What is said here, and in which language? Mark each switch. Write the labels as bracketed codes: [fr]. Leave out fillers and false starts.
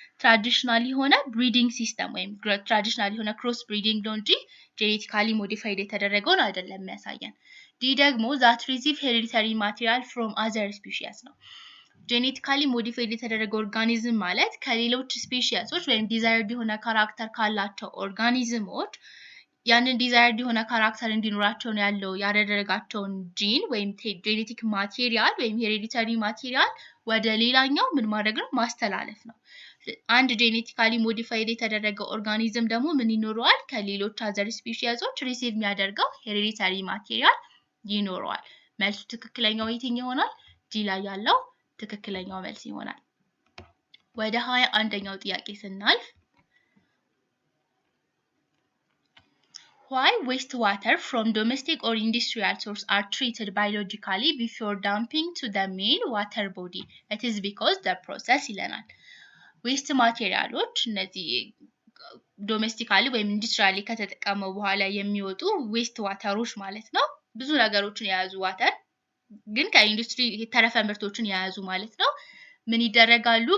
[am] ትራዲሽናል የሆነ ብሪዲንግ ሲስተም ወይም ትራዲሽናል የሆነ ክሮስ ብሪዲንግ ነው እንጂ ጄኔቲካሊ ሞዲፋይድ የተደረገውን አይደለም የሚያሳየን። ዲ ደግሞ [en] that receive hereditary material from other species [am] ነው። ጄኔቲካሊ ሞዲፋይድ የተደረገ ኦርጋኒዝም ማለት ከሌሎች ስፔሺሶች ወይም ዲዛይርድ የሆነ ካራክተር ካላቸው ኦርጋኒዝሞች ያንን ዲዛይርድ የሆነ ካራክተር እንዲኖራቸው ነው ያለው ያደረጋቸውን ጂን ወይም ጄኔቲክ ማቴሪያል ወይም ሄሬዲታሪ ማቴሪያል ወደ ሌላኛው ምን ማድረግ ነው? ማስተላለፍ ነው። አንድ ጄኔቲካሊ ሞዲፋይድ የተደረገ ኦርጋኒዝም ደግሞ ምን ይኖረዋል? ከሌሎች አዘር ስፔሺሶች ሪሲቭ የሚያደርገው ሄሬዲታሪ ማቴሪያል ይኖረዋል። መልሱ ትክክለኛው የትኛው ይሆናል? ዲ ላይ ያለው ትክክለኛው መልስ ይሆናል። ወደ 21ኛው ጥያቄ ስናልፍ [en] why wastewater from domestic or industrial source are treated biologically before dumping to the main water body? It is because the process [am] ይለናል። ዌስት ማቴሪያሎች እነዚህ ዶሜስቲካሊ ወይም ኢንዱስትሪያሊ ከተጠቀመው በኋላ የሚወጡ ዌስት ዋተሮች ማለት ነው። ብዙ ነገሮችን የያዙ ዋተር ግን ከኢንዱስትሪ የተረፈ ምርቶችን የያዙ ማለት ነው። ምን ይደረጋሉ?